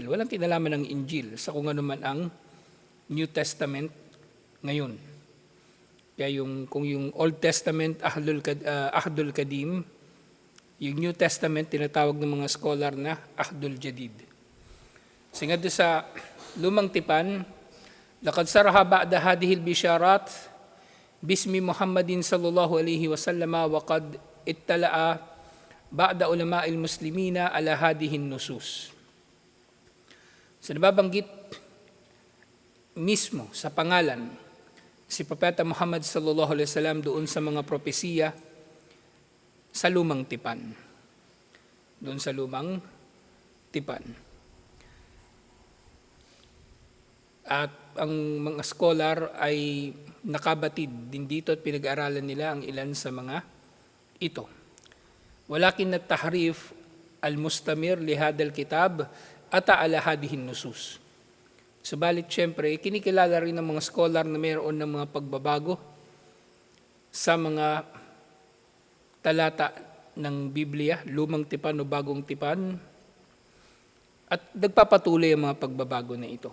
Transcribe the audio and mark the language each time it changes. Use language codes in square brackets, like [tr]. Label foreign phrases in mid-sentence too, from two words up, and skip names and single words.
[tl] Walang kinalaman ng Injil sa kung ano man ang New Testament ngayon. Kaya kung yung Old Testament, [ar] عهد القديم, [tl] yung New Testament, tinatawag ng mga scholar na [ar] عهد الجديد. [tl] Kasi nga doon sa lumang tipan, [ar] لقد صرح بعض هذه البشارات باسم محمد صلى الله عليه وسلم وقد اطلع بعض علماء المسلمين على هذه النصوص. [tl] So nababanggit mismo sa pangalan si Propeta Muhammad [ar] صلى الله عليه وسلم [tl] doon sa mga propesiya sa lumang tipan. Doon sa lumang tipan. At ang mga scholar ay nakabatid din dito at pinag-aaralan nila ang ilan sa mga ito. [ar] ولكن التحريف المستمر لهذا الكتاب أتى على هذه النصوص. [tl] Subalit syempre, kinikilala rin ng mga scholar na mayroon ng mga pagbabago sa mga talata ng Biblia, lumang tipan o bagong tipan, at nagpapatuloy ang mga pagbabago na ito.